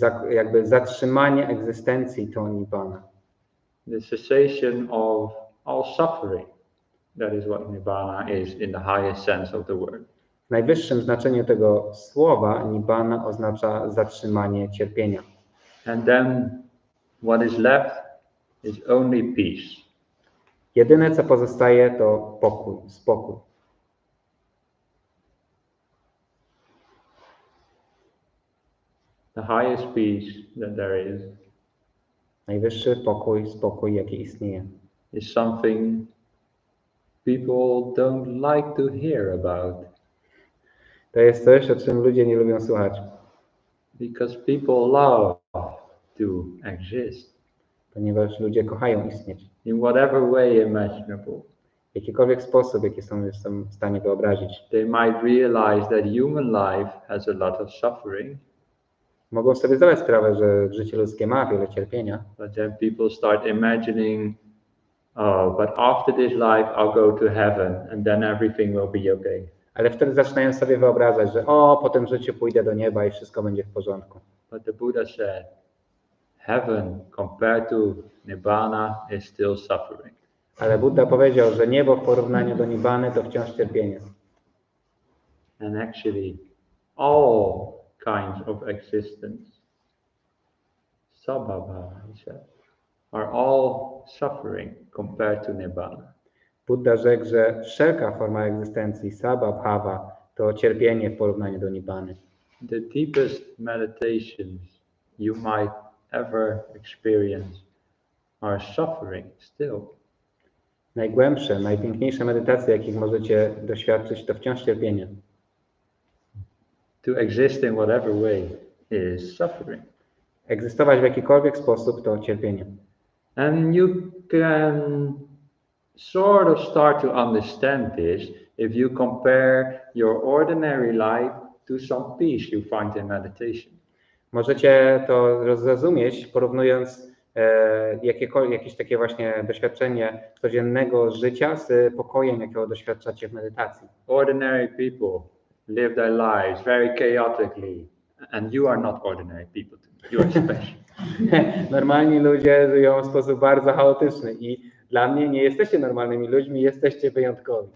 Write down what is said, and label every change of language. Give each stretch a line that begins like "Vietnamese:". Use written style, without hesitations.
Polish: Jakby zatrzymanie egzystencji to nibbana.
English: The cessation of all suffering. That is what nibbana is in the highest sense of the word.
Polish: W najwyższym znaczeniu tego słowa nibbana oznacza zatrzymanie cierpienia.
English: And then what is left is only peace.
Polish: Jedyne co pozostaje to pokój, spokój.
English: The highest peace that there is
Polish: Najwyższy pokój, spokój jaki istnieje.
English: is something people don't like to hear about.
Polish: To jest coś, o czym ludzie nie lubią słuchać.
English: Because people love to exist
Polish: Ponieważ ludzie kochają istnieć.
English: in whatever way imaginable.
Polish: W jakikolwiek sposób, jaki są w stanie wyobrazić.
English: They might realize that human life has a lot of suffering,
Polish: Mogą sobie zdawać sprawę, że życie ludzkie ma wiele cierpienia,
English: but then people start imagining, oh, but after this life I'll go to heaven and then everything will be okay.
Polish: ale wtedy zaczynają sobie wyobrażać, że po tym życiu pójdę do nieba i wszystko będzie w porządku.
English: But the Buddha said, heaven compared to nibbana is still suffering.
Polish: Ale Buddha powiedział, że niebo w porównaniu do nibbany to wciąż cierpienie.
English: And actually, all kinds of existence, sabhava, he said, are all suffering compared to nibbana.
Polish: Buddha rzekł, że wszelka forma egzystencji, sabha, bhava, to cierpienie w porównaniu do nibbany.
English: The deepest meditations you might ever experience are suffering still.
Polish: Najgłębsze, najpiękniejsze medytacje, jakich możecie doświadczyć, to wciąż cierpienie.
English: To exist in whatever way is suffering.
Polish: Egzystować w jakikolwiek sposób to cierpienie.
English: And you can sort of start to understand this if you compare your ordinary life to some peace you find in meditation.
Polish: Możecie to zrozumieć, porównując jakieś takie właśnie doświadczenie codziennego życia z pokojem, jakiego doświadczacie w medytacji.
English: Ordinary people live their lives very chaotically, and you are not ordinary people. You are special.
Polish: Normalni ludzie żyją w sposób bardzo chaotyczny i dla mnie nie jesteście normalnymi ludźmi, jesteście wyjątkowi.